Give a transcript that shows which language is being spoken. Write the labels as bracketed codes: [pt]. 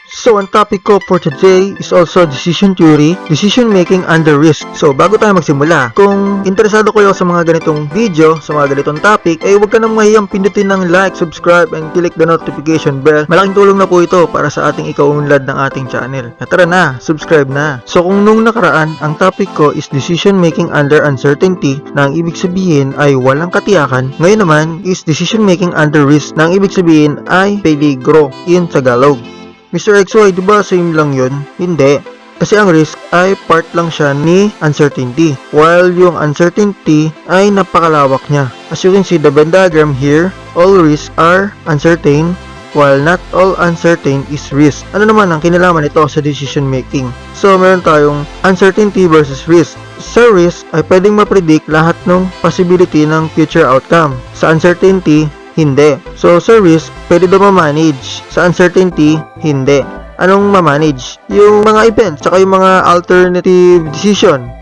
[en] So, [tl] ang topic ko [en] for today is also decision theory, decision making under risk. [tl] So, bago tayo magsimula, kung interesado kayo sa mga ganitong video, sa mga ganitong topic, huwag ka nang mahiyang pindutin ng [en] like, subscribe, and click the notification bell. [tl] Malaking tulong na po ito para sa ating ikaunlad ng ating channel. Tara na, subscribe na. So, kung nung nakaraan, ang topic ko is [en] decision making under uncertainty, [tl] na ang ibig sabihin ay walang katiyakan. Ngayon naman is [en] decision making under risk, [tl] na ang ibig sabihin ay peligro [en] in Tagalog. [tl] Mr. XY, diba same lang yun? Hindi. Kasi ang risk ay part lang siya ni uncertainty. While yung uncertainty ay napakalawak niya. [en] As you can see the Venn diagram here, all risks are uncertain, while not all uncertain is risk. [tl] Ano naman ang kinalaman nito sa decision making? So, meron tayong uncertainty versus risk. Sa risk ay pwedeng ma-predict lahat ng possibility ng future outcome. Sa uncertainty, hindi. So, sa risk, pwede daw ma-manage. Sa uncertainty, hindi. Anong ma-manage? Yung mga events, tsaka yung mga alternative decision.